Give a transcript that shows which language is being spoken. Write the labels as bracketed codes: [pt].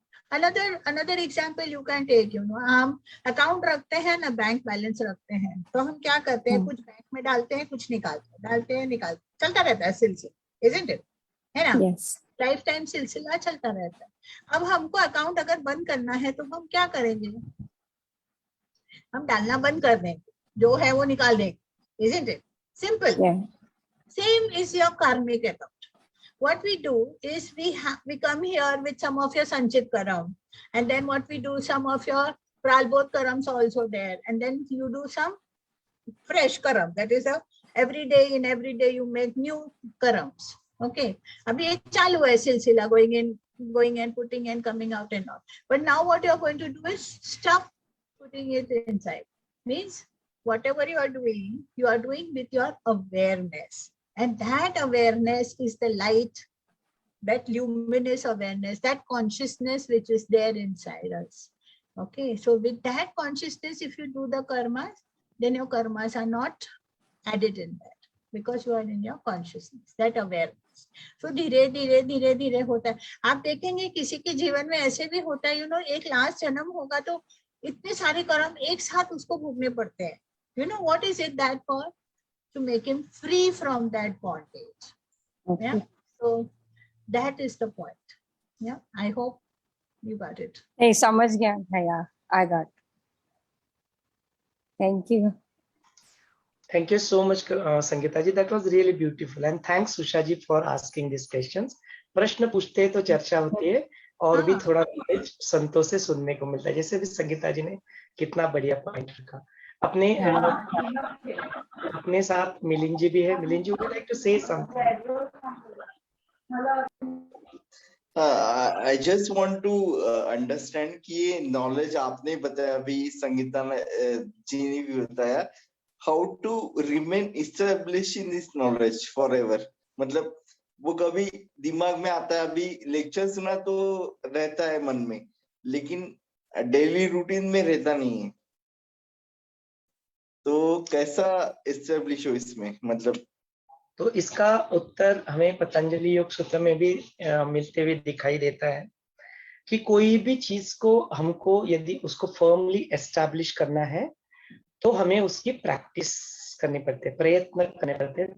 [en] another example you can take, [hi] हम account रखते हैं ना, बैंक बैलेंस रखते हैं, तो हम क्या करते हैं, कुछ बैंक में डालते हैं, कुछ निकालते हैं, डालते हैं निकालते हैं, चलता रहता है सिलसिला, [en] isn't it? [hi] है ना? लाइफ टाइम सिलसिला चलता रहता है। अब हमको अकाउंट अगर बंद करना है तो हम क्या करेंगे, हम डालना बंद कर देंगे, जो है वो निकाल देंगे, [en] isn't it? Simple. Same is your karmic account. What we do is we come here with some of your Sanchit Karam, and then what we do, some of your Pralbodh Karams also there, and then you do some fresh Karam. That is every day you make new Karams. Okay. [hi] Abhi ye chalu hai silsila, [en] going and putting and coming out and all. But now what you are going to do is stop putting it inside. Means whatever you are doing with your awareness. And that awareness is the light, that luminous awareness, that consciousness which is there inside us. Okay, so with that consciousness, if you do the karmas, then your karmas are not added in that, because you are in your consciousness, that awareness. [hi] So धीरे होता है। आप देखेंगे किसी के जीवन में ऐसे भी होता है, एक लास्ट जन्म होगा तो इतने सारे कर्म एक साथ उसको भोगने पड़ते हैं। [en] What is it that for? To make him free from that bondage. Okay. Yeah. So that is the point. Yeah. I hope you got it. [hi] Hey, समझ गया भैया. [en] I got. Thank you. Thank you so much, Sangeeta ji. That was really beautiful. And thanks, Susha ji, for asking these questions. [hi] प्रश्न पूछते हैं तो चर्चा होती है और भी थोड़ा संतोष से सुनने को मिलता है। जैसे भी संगीता जी ने कितना बढ़िया पॉइंट रखा। अपने साथ मिलिंद जी भी है। [en] Milind ji, would you like to say something? I just want to understand [hi] कि ये [en] knowledge [hi] आपने बताया, अभी संगीता जी ने भी बताया, [en] how to remain established in this knowledge forever. [hi] मतलब वो कभी दिमाग में आता है, अभी लेक्चर सुना तो रहता है मन में, लेकिन डेली रूटीन में रहता नहीं है, तो कैसा एस्टेब्लिश हो इसमें, मतलब? तो इसका उत्तर हमें पतंजलि योग सूत्र में भी मिलते हुए दिखाई देता है कि कोई भी चीज को हमको यदि उसको फर्मली एस्टैब्लिश करना है तो हमें उसकी प्रैक्टिस करनी पड़ती है, प्रयत्न करने पड़ते हैं।